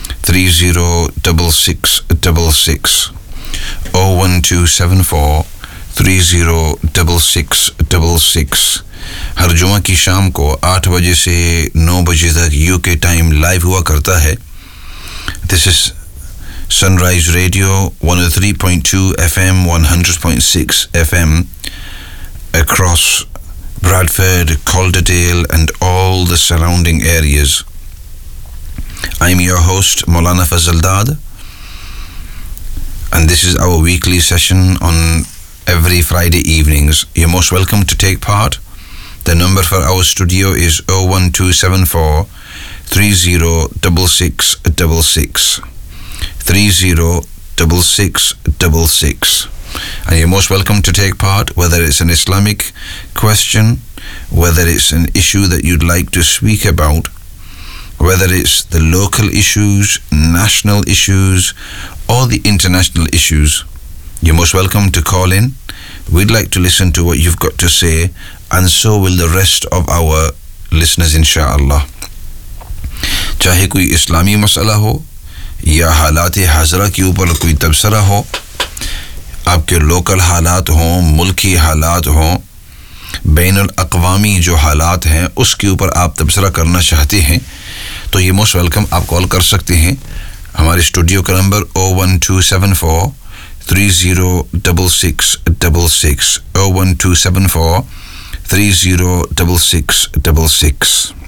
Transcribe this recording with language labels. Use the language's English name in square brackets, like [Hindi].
[Urdu] 306666 01274 306666 ہر جمعہ کی شام کو 8 بجے سے 9 بجے تک یو کے ٹائم لائیو ہوا کرتا ہے [English] this is Sunrise radio [Urdu] 103.2 FM 100.6 FM [English] Across Bradford, Calderdale and all the surrounding areas. I'm your host, Maulana Fazal Dad, and this is our weekly session on every Friday evenings. You're most welcome to take part. The number for our studio is 01274 306666 306666. And you're most welcome to take part, whether it's an Islamic question, whether it's an issue that you'd like to speak about, whether it's the local issues, national issues, or the international issues. You're most welcome to call in. We'd like to listen to what you've got to say, and so will the rest of our listeners, inshallah. [Urdu] Chahe koi Islami masala ho, ya halate hazra ke upar koi tabsara ho, آپ کے local حالات ہوں، ملکی حالات ہوں، بین الاقوامی جو حالات ہیں اس کے اوپر آپ تبصرہ کرنا چاہتے ہیں تو یہ موسٹ ویلکم، آپ کال کر سکتے ہیں ہمارے اسٹوڈیو کا نمبر 01274 306666 01274 306666.